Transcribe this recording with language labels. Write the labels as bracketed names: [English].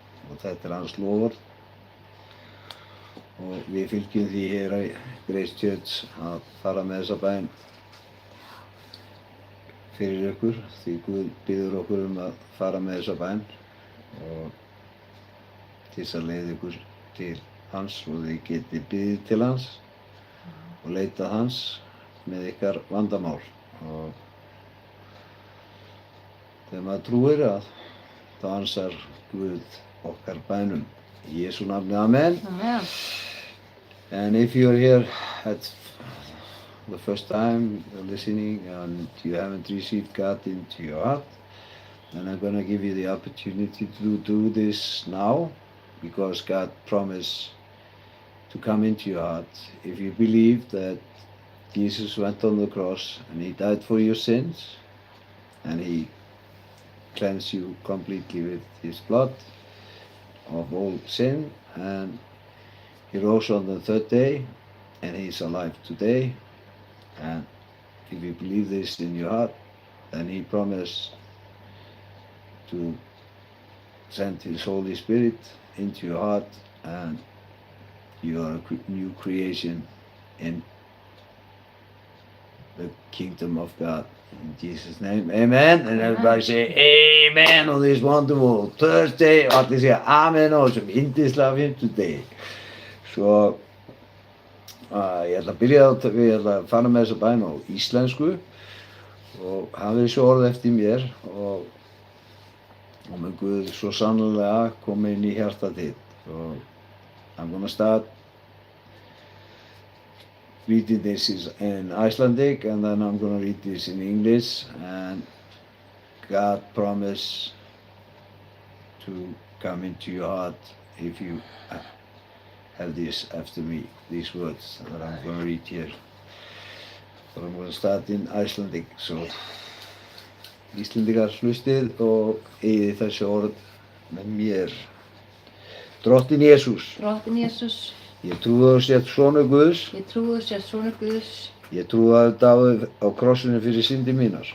[Icelandic] Og þetta er hans loforð og við fylgjum því hér í Grace Church að fara með þessa bæn fyrir ykkur, því Guð biður okkur að fara með þessa bæn og til þess að leiða ykkur til hans og þið getið biðið til hans og leitað hans með ykkar vandamál. Og þegar maður trúir að þá ansar Guð okkar bænum. Í Jesú nafni, amen. Amen. [English] And if you're here at the first time you're listening and you haven't received God into your heart, then I'm going to give you the opportunity to do this now, because God promised to come into your heart. If you believe that Jesus went on the cross and He died for your sins, and He cleansed you completely with His blood of all sin, and He rose on the third day, and He's alive today. And if you believe this in your heart, then He promised to send His Holy Spirit into your heart, and you are a new creation in the kingdom of God. In Jesus' name, amen. And everybody say amen on this wonderful Thursday. [Icelandic] Og allir segja amen á þessum yndislega fimmtudegi. Svo ég ætla að byrja við ætla að fara með þessa bæn á íslensku og hafið svo orð eftir mér og mun Guð svo sannlega koma inn í hjartað þitt. [English] So I'm gonna start reading this in Icelandic, and then I'm going to read this in English. And God promised to come into your heart if you have this after me, these words that I'm going to read here. So I'm going to start in Icelandic. [Icelandic] So Íslendingar hlustið og eigið þessi orð með mér. Drottinn Jesús. Drottinn Jesús. Ég trúi að þú sért sonur Guðs. Ég trúi að þú sért sonur Guðs. Ég trúi að þú dáið á krossinu fyrir syndi mínar.